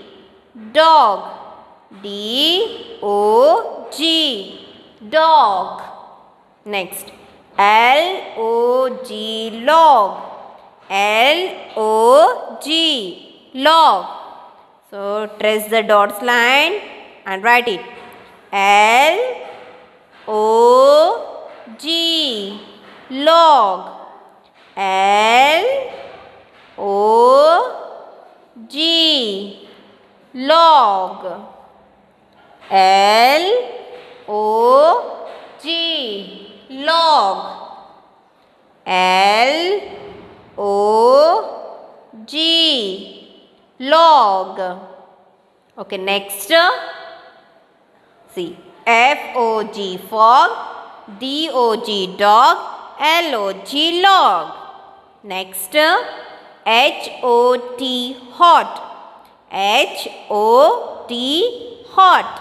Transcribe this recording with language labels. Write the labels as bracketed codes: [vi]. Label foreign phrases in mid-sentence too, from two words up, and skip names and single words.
[en] Dog. D O G. Dog. Next, L O G. Log. L O G. Log. So trace the dots line and write it. L O G. Log. L O G. Log. L O G. Log. L O G. Log. Okay, next, see, F O G. Fog. D O G. Dog. L O G. Log. Next, H O T. Hot. H O T. Hot.